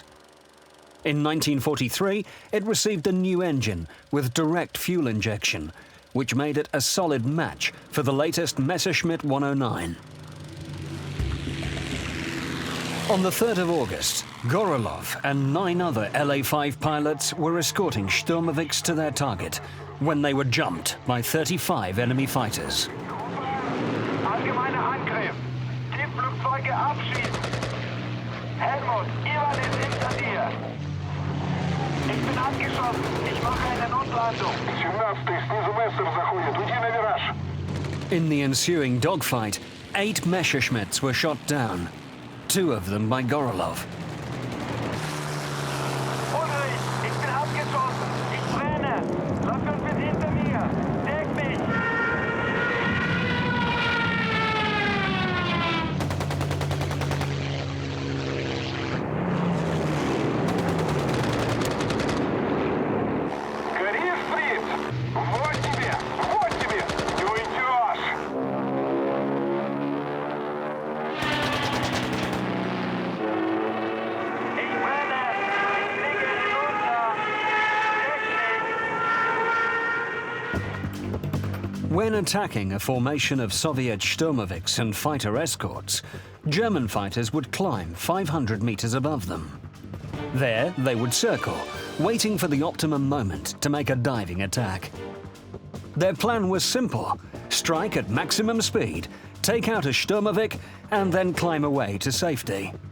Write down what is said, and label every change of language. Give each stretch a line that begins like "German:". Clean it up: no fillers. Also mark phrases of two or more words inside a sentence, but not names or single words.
English: In 1943, it received a new engine with direct fuel injection, which made it a solid match for the latest Messerschmitt 109. On the 3rd of August, Gorolov and 9 other LA-5 pilots were escorting Sturmovix to their target when they were jumped by 35 enemy fighters.
German: Allgemeiner Angriff. Tiefflugzeuge abschießen. Helmut, Ivan ist hinter dir. Ich bin abgeschossen. Ich mache eine Notlandung.
Russian: 17-й, снизу Мессер заходит. Уйди на вираж.
English: In the ensuing dogfight, 8 Messerschmitts were shot down, 2 of them by Gorolov.
German: Ulrich, ich bin abgeschossen. Ich brenne. Lass uns bis hinter mir. Deck mich.
Russian: Гори, Фриц! Вот тебе! Вот тебе! Не уйдешь!
German: Ich brenne. Ich fliege hinunter. Deck mich.
English: When attacking a formation of Soviet Sturmovix and fighter escorts, German fighters would climb 500 meters above them. There, they would circle, waiting for the optimum moment to make a diving attack. Their plan was simple: strike at maximum speed, take out a Sturmovik, and then climb away to safety.